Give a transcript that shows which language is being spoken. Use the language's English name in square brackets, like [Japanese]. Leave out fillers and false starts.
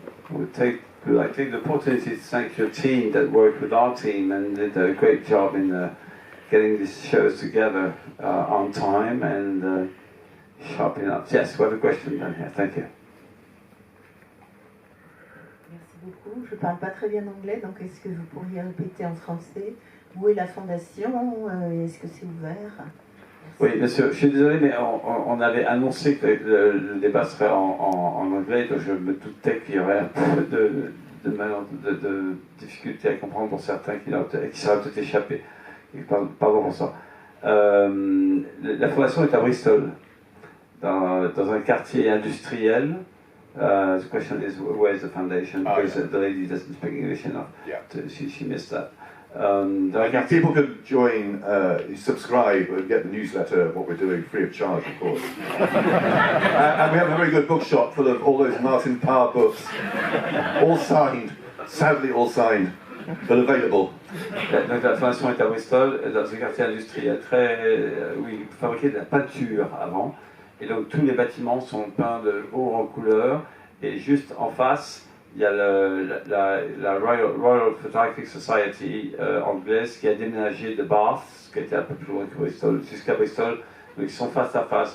[English] We'll take the opportunity to thank your team that worked with our team and did a great job in getting these shows together on time and sharpening up. Yes, we have a question down here. Thank you. [French] Merci beaucoup. Je ne parle pas très bien anglais, donc est-ce que vous pourriez répéter en français? Où est la fondation? Est-ce que c'est ouvert? Oui, bien sûr. Je suis désolé, mais on avait annoncé que le débat serait en anglais, donc je me doutais qu'il y aurait un peu de difficultés à comprendre pour certains qui seraient peut-être échappés. Pardon pour ça. La fondation est à Bristol, dans un quartier industriel. [English] The question is, where is the foundation? Because the lady doesn't speak English enough. Yeah. She missed that. People can join, subscribe and get the newsletter of what we're doing free of charge, of course. And we have a very good bookshop full of all those Martin Parr books, all signed, sadly all signed, but available. [French] Donc la fondation est à Bristol, dans un quartier industriel où ils fabriquaient de la peinture avant. Et donc tous les bâtiments sont peints de haut en couleur. Et juste en face, il y a la Royal Photographic Society anglaise qui a déménagé de Bath, qui était un peu plus loin que Bristol, jusqu'à Bristol. Donc ils sont face à face.